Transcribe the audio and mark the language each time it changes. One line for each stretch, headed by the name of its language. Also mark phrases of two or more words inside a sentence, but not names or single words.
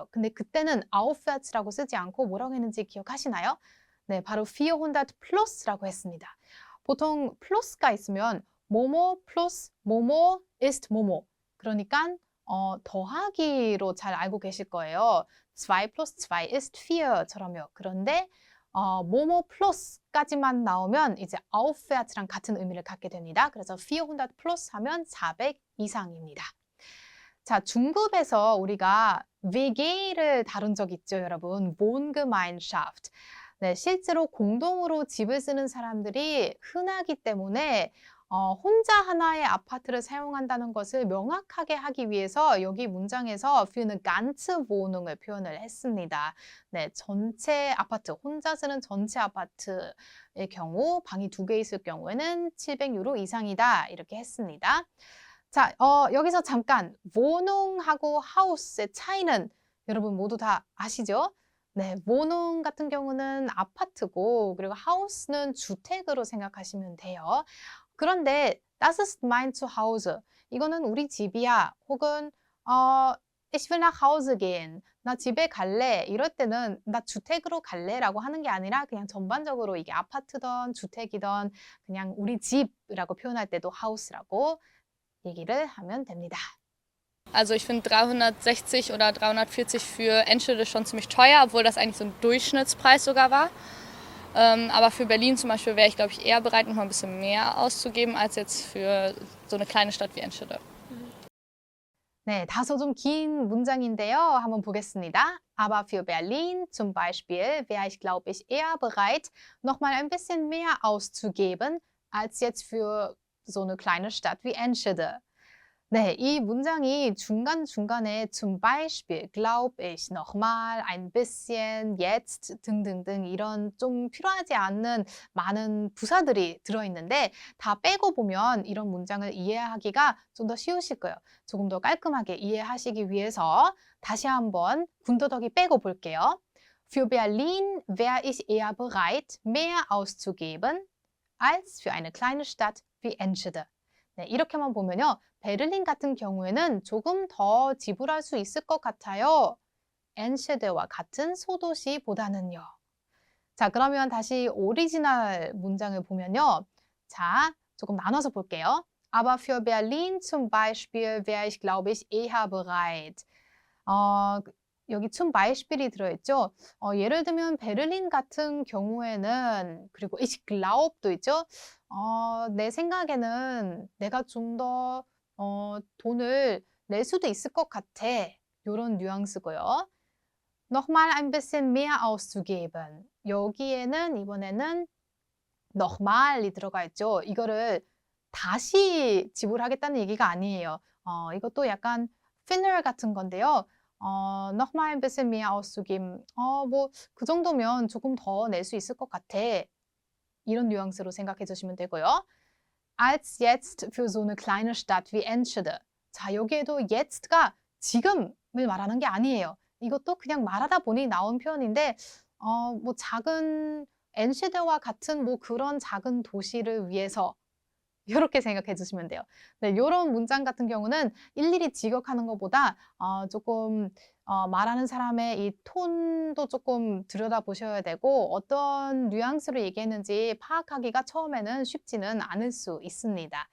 Korean: 근데 그때는 aufwärts라고 쓰지 않고 뭐라고 했는지 기억하시나요? 네, 바로 400 plus라고 했습니다. 보통 plus가 있으면 뭐뭐 plus 뭐뭐 ist 뭐뭐. 그러니까 더하기로 잘 알고 계실 거예요.
German: 2 plus 2 ist 4
Korean: 처럼요. 그런데 뭐뭐 플러스까지만 나오면 이제 aufwärts랑 같은 의미를 갖게 됩니다. 그래서 400 플러스 하면 400 이상입니다. 자, 중급에서 우리가 WG를 다룬 적 있죠, 여러분.
German: Wohngemeinschaft.
Korean: 네, 실제로 공동으로 집을 쓰는 사람들이 흔하기 때문에 혼자 하나의 아파트를 사용한다는 것을 명확하게 하기 위해서 여기 문장에서
German: für eine ganze Wohnung
Korean: 을 표현을 했습니다. 네, 전체 아파트, 혼자 쓰는 전체 아파트의 경우 방이 2개 있을 경우에는 700유로 이상이다 이렇게 했습니다. 자, 여기서 잠깐 Wohnung하고 Haus의 차이는 여러분 모두 다 아시죠? 네, Wohnung 같은 경우는 아파트고 그리고 Haus는 주택으로 생각하시면 돼요.
German: 그런데 Das ist mein Zuhause.
Korean: 이거는 우리 집이야.
German: 혹은 Ich will nach Hause gehen.
Korean: 나 집에 갈래. 이럴 때는 나 주택으로 갈래라고 하는 게 아니라 그냥 전반적으로 이게 아파트든 주택이든 그냥 우리 집이라고 표현할 때도 House라고 얘기를 하면 됩니다.
German: Also ich finde 360 oder 340 für Enschede schon ziemlich teuer, obwohl das eigentlich so ein Durchschnittspreis sogar war. Aber für Berlin zum Beispiel wäre ich, glaube ich, eher bereit, noch mal ein bisschen mehr auszugeben, als jetzt für so eine kleine Stadt wie Enschede.
Korean: 네, 다소 좀 긴 문장인데요. 한번 보겠습니다.
German: Aber für Berlin zum Beispiel wäre ich, glaube ich, eher bereit, noch mal ein bisschen mehr auszugeben, als jetzt für so eine kleine Stadt wie Enschede.
Korean: 네, 이 문장이 중간중간에
German: zum Beispiel, glaub ich, nochmal, ein bisschen, jetzt
Korean: 등등등 이런 좀 필요하지 않는 많은 부사들이 들어있는데 다 빼고 보면 이런 문장을 이해하기가 좀 더 쉬우실 거예요. 조금 더 깔끔하게 이해하시기 위해서 다시 한번 군더더기 빼고 볼게요.
German: Für Berlin wäre ich eher bereit, mehr auszugeben, als für eine kleine Stadt wie Enschede.
Korean: 네, 이렇게만 보면요. 베를린 같은 경우에는 조금 더 지불할 수 있을 것 같아요. 엔셰데와 같은 소도시보다는요. 자, 그러면 다시 오리지널 문장을 보면요. 자, 조금 나눠서 볼게요.
German: Aber für Berlin zum Beispiel wäre ich, glaube ich, eher bereit.
Korean: 여기
German: zum Beispiel
Korean: 이 들어있죠. 예를 들면 베를린 같은 경우에는 그리고
German: ich glaub
Korean: 도 있죠. 내 생각에는 내가 좀 더 돈을 낼 수도 있을 것 같아. 이런 뉘앙스고요.
German: Nochmal ein bisschen mehr auszugeben.
Korean: 여기에는 이번에는 nochmal이 들어가 있죠. 이거를 다시 지불하겠다는 얘기가 아니에요. 이것도 약간 thinner 같은 건데요.
German: nochmal ein bisschen mehr auszugeben.
Korean: 뭐 그 정도면 조금 더 낼 수 있을 것 같아. 이런 뉘앙스로 생각해 주시면 되고요.
German: Als jetzt für so eine kleine Stadt wie Enschede.
Korean: 자, 여기에도 yest가 지금을 말하는 게 아니에요. 이것도 그냥 말하다 보니 나온 표현인데 뭐 작은 엔셰데와 같은 뭐 그런 작은 도시를 위해서 이렇게 생각해 주시면 돼요. 네, 이런 문장 같은 경우는 일일이 직역하는 것보다 조금 말하는 사람의 이 톤도 조금 들여다보셔야 되고 어떤 뉘앙스로 얘기했는지 파악하기가 처음에는 쉽지는 않을 수 있습니다.